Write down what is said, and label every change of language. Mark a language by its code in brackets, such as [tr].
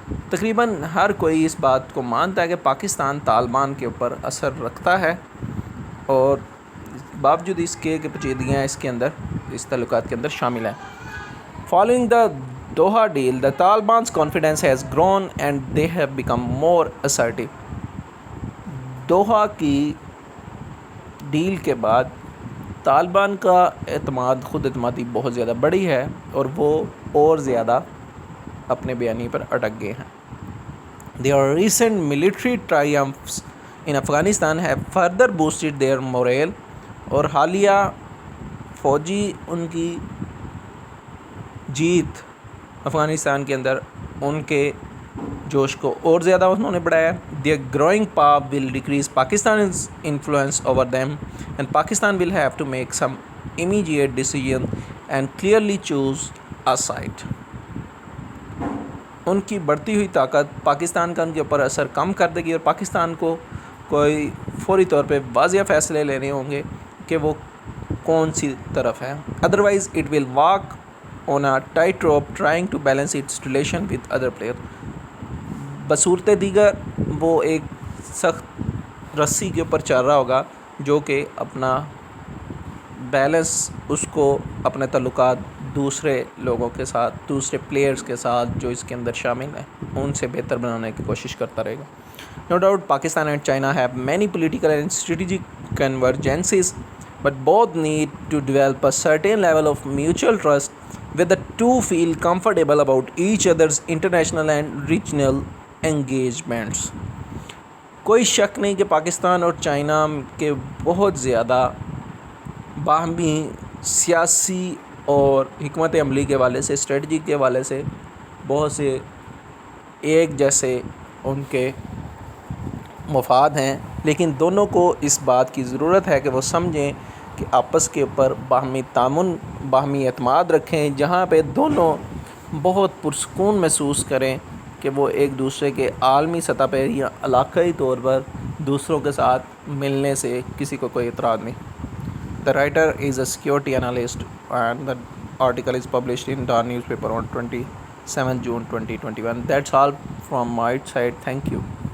[ur] تقریباً ہر کوئی اس بات کو مانتا ہے کہ پاکستان طالبان کے اوپر اثر رکھتا ہے، اور باوجود اس کے پیچیدگیاں اس کے اندر، اس تعلقات کے اندر شامل ہیں. [en] Following the Doha deal, the Taliban's confidence has grown and they have become more assertive. [ur] Doha کی ڈیل کے بعد طالبان کا خود اعتمادی بہت زیادہ بڑی ہے اور وہ اور زیادہ اپنے بیانی پر اٹک گئے ہیں. [en] Their recent military triumphs in Afghanistan have further boosted their morale. [ur] اور حالیہ فوجی ان کی جیت افغانستان کے اندر ان کے جوش کو اور زیادہ انہوں نے بڑھایا. [en] Their growing power will decrease Pakistan's influence over them, and Pakistan will have to make some immediate decision and clearly choose a side. [ur] ان کی بڑھتی ہوئی طاقت پاکستان کا ان کے اوپر اثر کم کر دے گی اور پاکستان کو کوئی فوری طور پہ واضح فیصلے لینے ہوں گے کہ وہ کون سی طرف ہے. [en] Otherwise it will walk on a tight rope trying to balance its relation with other player. [ur] بصورت دیگر وہ ایک سخت رسی کے اوپر چل رہا ہوگا جو کہ اپنا بیلنس اس کو اپنے تعلقات دوسرے لوگوں کے ساتھ, دوسرے پلیئرز کے ساتھ جو اس کے اندر شامل ہیں, ان سے بہتر بنانے کی کوشش کرتا رہے گا. [en] No doubt Pakistan and China have many political and strategic convergences, but both need to develop a certain level of mutual trust where the two feel comfortable about each other's international and regional engagements. [ur] کوئی شک نہیں کہ پاکستان اور China کے بہت زیادہ باہمی سیاسی اور حکمت عملی کے حوالے سے, اسٹریٹجی کے حوالے سے بہت سے ایک جیسے ان کے مفاد ہیں, لیکن دونوں کو اس بات کی ضرورت ہے کہ وہ سمجھیں کہ آپس کے اوپر باہمی تعاون, باہمی اعتماد رکھیں, جہاں پہ دونوں بہت پرسکون محسوس کریں کہ وہ ایک دوسرے کے عالمی سطح پہ یا علاقائی طور پر دوسروں کے ساتھ ملنے سے کسی کو کوئی اعتراض نہیں. [en] The writer is a security analyst and the article is published in The Newspaper on 27 June 2021. That's all from my side. Thank you.